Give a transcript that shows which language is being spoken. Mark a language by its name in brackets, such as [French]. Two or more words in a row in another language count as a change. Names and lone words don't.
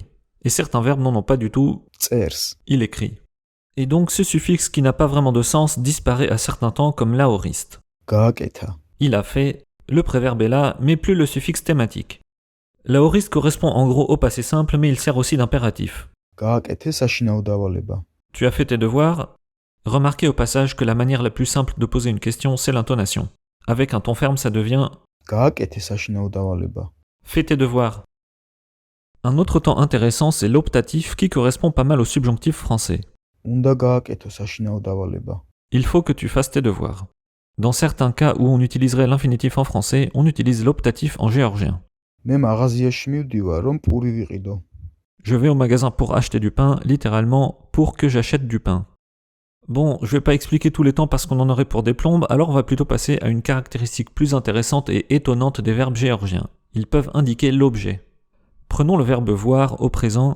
[French] Et certains verbes n'en ont pas du tout, [Georgian] წერს, [French] il écrit. Et donc ce suffixe qui n'a pas vraiment de sens disparaît à certains temps comme l'aoriste. [Georgian] გააკეთა, [French] Il a fait, le préverbe est là, mais plus le suffixe thématique. L'aoriste correspond en gros au passé simple, mais il sert aussi d'impératif. [Georgian] გააკეთე საშინაო დავალება, [French] Tu as fait tes devoirs? Remarquez au passage que la manière la plus simple de poser une question, c'est l'intonation. Avec un ton ferme, ça devient [Georgian] გააკეთე საშინაო დავალება, [French] fais tes devoirs. Un autre temps intéressant, c'est l'optatif qui correspond pas mal au subjonctif français. [Georgian] უნდა გააკეთო საშინაო დავალება, [French] Il faut que tu fasses tes devoirs. Dans certains cas où on utiliserait l'infinitif en français, on utilise l'optatif en géorgien. [Georgian] მე მაღაზიაში მივდივარ, რომ პური ვიყიდო, [French] Je vais au magasin pour acheter du pain, littéralement pour que j'achète du pain. Bon, je vais pas expliquer tous les temps parce qu'on en aurait pour des plombes, alors on va plutôt passer à une caractéristique plus intéressante et étonnante des verbes géorgiens. Ils peuvent indiquer l'objet. Prenons le verbe voir au présent.